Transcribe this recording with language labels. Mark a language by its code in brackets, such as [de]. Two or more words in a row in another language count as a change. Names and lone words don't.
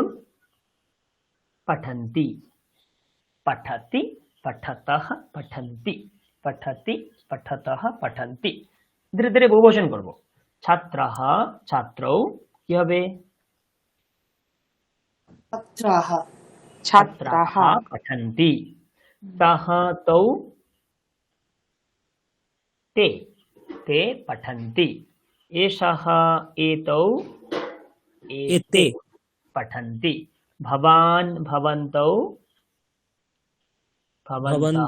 [sa] পঠন্তি, পঠতি পঠতः, পঠন্তি, পঠতি পঠতः, পঠন্তি। [bn] ধীরে ধীরে বহুবচন করব। [sa] ছাত্রাः ছাত্রৌ [bn] কি হবে? [sa] ছাত্রাः ছাত্রাः पठन्ति। सः तौ ते, ते पठन्ति। एषः एतौ एते एते पठन्ति। भवान् भवन्तौ भवन्तः